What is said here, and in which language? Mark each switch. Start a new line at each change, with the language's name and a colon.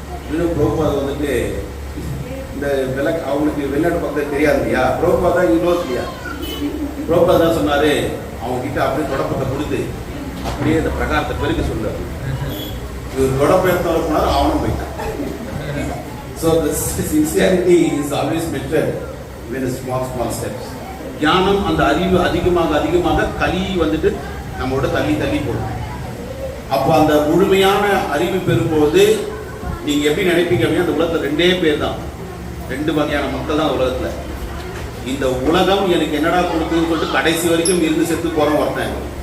Tamil: இன்னும் பிரபுபாத வந்துட்டு இந்த அவங்களுக்கு வெளிநாட்டு பக்தர் தெரியாது இல்லையா, பிரபுபாதா யூனிவர்ஸ் இல்லையா. பிரபுபாத தான் சொன்னாரு, அவங்க கிட்ட அப்படியே தொடப்பத்தை கொடுத்து அப்படியே இந்த பிரகாரத்தை பெருக்க சொல்றாரு. இவர் தொடப்பெடுத்தவரை போனாரு, அவனும் போயிட்டான்.
English: So the sincerity is always better when a small steps.
Tamil: ஞானம் அந்த அறிவு அதிகமாக அதிகமாக கலி வந்துட்டு நம்மளோட தள்ளி தள்ளி போடும். அப்போ அந்த முழுமையான அறிவு பெறும்போது நீங்க எப்படி நினைப்பீங்க அப்படின்னா, அந்த உலகத்துல 2 பேர் தான், 2 வகையான மக்கள் தான் உலகத்துல. இந்த உலகம் எனக்கு என்னடா கொடுக்குதுன்னு சொல்லிட்டு கடைசி வரைக்கும் இருந்து செத்து போறோம் ஒருத்தன்.